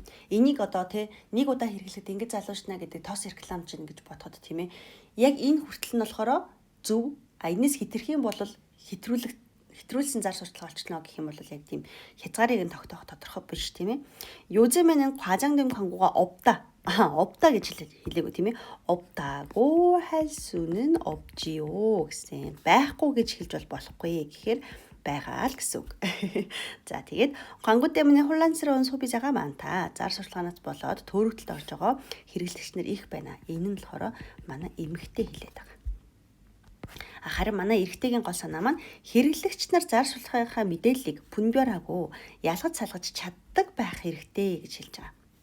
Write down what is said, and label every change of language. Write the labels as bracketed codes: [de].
[mn] Энийг одоо нэг удаа хэрэглэхэд ингэж залуушна гэдэг тос реклам чинь гэж бодоход тийм ээ. Яг энэ хүртэл нь болохоор зөв. Энэс хэтэрх юм бол хэтрүүлсэн зар сурталчилгаа болчихно гэх юм бол яг тийм хязгаарыг нь тогтоох тодорхой биш тийм ээ. [ko] 요즘에는 과장된 광고가 없다. [mn] 없다 гэж хэлээгүй тийм ээ. [ko] 없다고 할 수는 없지요 [mn] гэсэн. байхгүй гэж хэлж болохгүй гэхээр байгаа л гэсэн үг. За тэгээд [ko] 광고 때문에 혼란스러운 소비자가 많다. [mn] зар сурталчилгаанаас болоод төөрөгдөлд орж байгаа хэрэглэгч нар их байна. Энэ нь болохоор манай эмэгтэй хэлээд байгаа. харин манай эрэгтэйгийн гол санаа маань хэрэглэгч нар зар сурталчилгааныхаа мэдээллийг [ko] 분별하고 [mn] ялгаж салгаж чаддаг байх хэрэгтэй гэж хэлж байгаа.